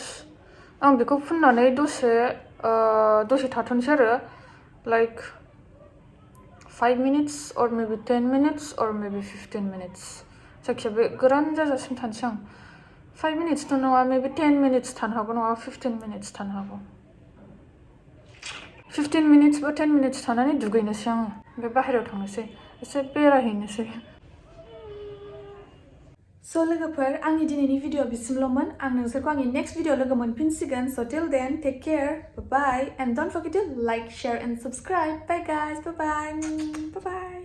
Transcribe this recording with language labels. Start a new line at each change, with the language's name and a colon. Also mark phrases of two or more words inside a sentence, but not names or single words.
Bodo: आं बेखौ फुननानै दसे थाथ'नोसै आरो like
English: 5 minutes or maybe 10 minutes or maybe 15 minutes
Bodo: जायखिया बे गोरान जाजासिम थानोसै आं
English: 5 minutes
Bodo: थ' नङा
English: maybe 10 minutes
Bodo: थानो हागौ नङा
English: 15 minutes
Bodo: थानो हागौ
English: 15 minutes
Bodo: बा 10 minutes थानानै दुगैनोसै आङो ओमफ्राय बाहेरायाव थांनोसै एसे बेरायहैनोसै स' लोगोफोर आंनि दिनैनि भिडिअ बिसिमल'मोन आं नोंसोरखौ आंनि
English: next video
Bodo: लोगो मोनफिनसिगोन स'
English: till then take care bye bye
Bodo: and don't forget to like share and subscribe bye guys bye bye